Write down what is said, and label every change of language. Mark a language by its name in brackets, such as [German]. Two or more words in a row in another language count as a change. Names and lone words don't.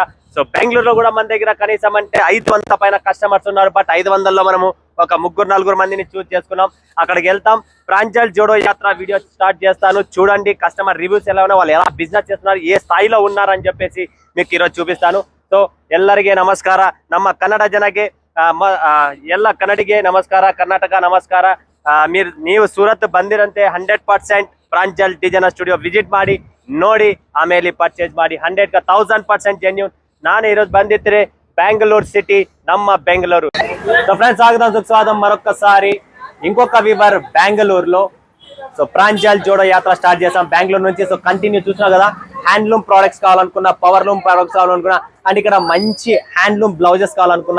[Telugu] సో బెంగళూరులో కూడా మన దగ్గర కనీసం అంటే 500 పైన కస్టమర్స్ ఉన్నారు. బట్ 500లో మనము ఒక 3-4 మందిని చూస్ చేసుకున్నాం. అక్కడికి వెళ్తాం. ప్రాంజల్ జోడో యాత్ర వీడియో స్టార్ట్ చేస్తాను. చూడండి [English] customer reviews [Telugu] ఎలా ఉన్నా, వాళ్ళు ఎలా బిజినెస్ చేస్తున్నారు, ఏ స్థాయిలో ఉన్నారని చెప్పేసి మీకు ఈరోజు చూపిస్తాను. [Kannada] సో ಎಲ್ಲರಿಗೆ ನಮಸ್ಕಾರ. ನಮ್ಮ ಕನ್ನಡ ಜನಕ್ಕೆ ಎಲ್ಲ ಕನ್ನಡಿಗೆ ನಮಸ್ಕಾರ, ಕರ್ನಾಟಕ ನಮಸ್ಕಾರ. ನೀವು ಸೂರತ್ ಬಂದಿರಂತೆ 100% ಪ್ರಾಂಜಲ್ ಡಿಜೈನರ್ ಸ್ಟುಡಿಯೋ ವಿಸಿಟ್ ಮಾಡಿ ನೋಡಿ, ಆಮೇಲೆ ಪರ್ಚೇಸ್ ಮಾಡಿ. 100% ಜೆನ್ಯೂನ್. ನಾನು ఈరోజు ಬಂದಿದ್ರೆ బెంగళూరు సిటీ, నమ్మ బెంగళూరు. [Telugu] సో ఫ్రెండ్స్ స్వాగతం సుస్వాగతం మరొకసారి ఇంకొక వివర్ బెంగళూరులో. సో ప్రాంజల్ జోడో యాత్ర స్టార్ట్ చేసాం బెంగళూరు నుంచి. సో కంటిన్యూ చూసినా కదా, [English] handloom products [Telugu] కావాలనుకున్నా, [English] power loom products [Telugu] కావాలనుకున్నా, అండ్ ఇక్కడ మంచి [English] handloom blouses [Telugu] కావాలనుకున్నా.